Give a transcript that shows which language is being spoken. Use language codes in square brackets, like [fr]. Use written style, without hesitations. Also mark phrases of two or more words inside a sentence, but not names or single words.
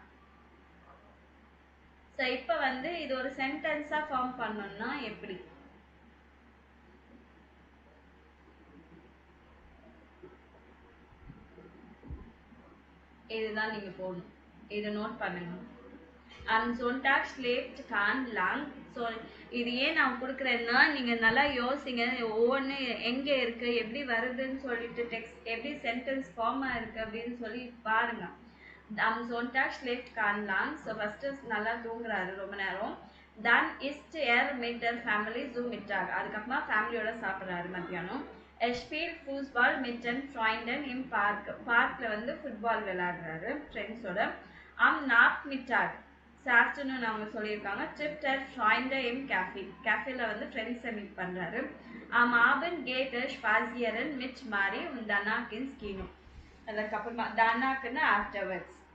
[ta] ஸோ இப்போ வந்து இது ஒரு [en] sentence form [ta] பண்ணணும்னா எப்படி? இதுதான் நீங்க போடணும். இதை நோட் பண்ணுங்க. [de] Am Sonntag schläft Kahn lang. [ta] ஸோ இது ஏன் நான் கொடுக்குறேன்னா நீங்கள் நல்லா யோசிங்க. ஒவ்வொன்று எங்கே இருக்குது, எப்படி வருதுன்னு சொல்லிட்டு டெக்ஸ்ட் எப்படி [en] sentence form [ta] ஆயிருக்கு அப்படின்னு சொல்லி பாருங்க. [de] Am Sonntag schläft Kahn lang. [en] so first [ta] நல்லா தூங்குறாரு ரொம்ப நேரம். [de] Dann isst er mit der Family zu Mittag. [ta] அதுக்கப்புறமா ஃபேமிலியோட சாப்பிட்றாரு மத்தியானம். [de] Er spielt Fußball mit den Freunden im Park. [ta] பார்க்கில் வந்து ஃபுட்பால் விளையாடுறாரு ஃப்ரெண்ட்ஸோட. [de] Am Nachmittag [ta] ஆஃப்டர்நூன் அவங்க சொல்லியிருக்காங்க. [de] trifft der Freunde im Café. [ta] கேஃபேல வந்து ஃப்ரெண்ட்ஸை மீட் பண்ணுறாரு. [de] Am Abend geht er spazieren mit Mari und danach ins Kino. [ta] அதுக்கப்புறமா danachன்னா afterwards.